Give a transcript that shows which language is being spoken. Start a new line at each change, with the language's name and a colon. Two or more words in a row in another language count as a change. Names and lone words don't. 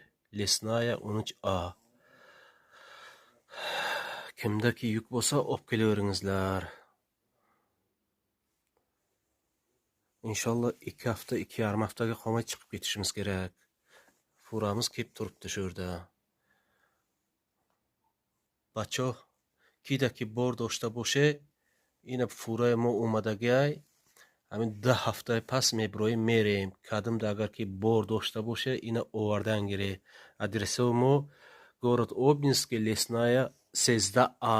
Uzbek: Lesnaya 13A. Kimdaki yuk bo'lsa olib kelaveringizlar. İnşallah 2 hafta, 2,5 haftaga qolmay chiqib ketishimiz kerak. Furamiz kelib turibdi shu yerda.
Tajik: Бачо, кидаки бор дошта боше, ина фураи мо омадагай, ҳамин 10 ҳафтаи пас меброим мерем. Кадимда агар ки бор дошта боше, ина овардан гире. Адресаи мо
Russian: город Обнинский,
Tajik: Лесная 13А.